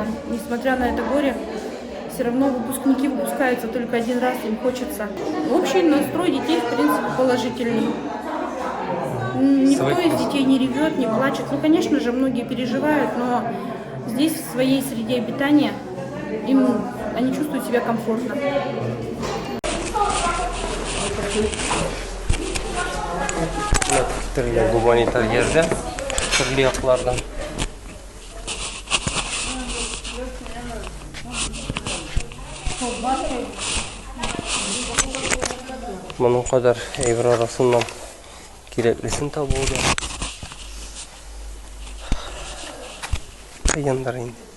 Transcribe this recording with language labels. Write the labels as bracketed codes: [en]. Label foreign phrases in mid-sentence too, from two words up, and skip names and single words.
[ru] Несмотря на это горе, все равно выпускники выпускаются только один раз, им хочется. Общий настрой детей, в принципе, положительный. Никто из детей не ревет, не плачет. Ну, конечно же, многие переживают, но здесь, в своей среде обитания, они чувствуют себя комфортно. [tt] Гуманитар ярдәм төрле яклардан. Моның кадәр әйбер арасыннан кирәклесен табуы кыйындар инде.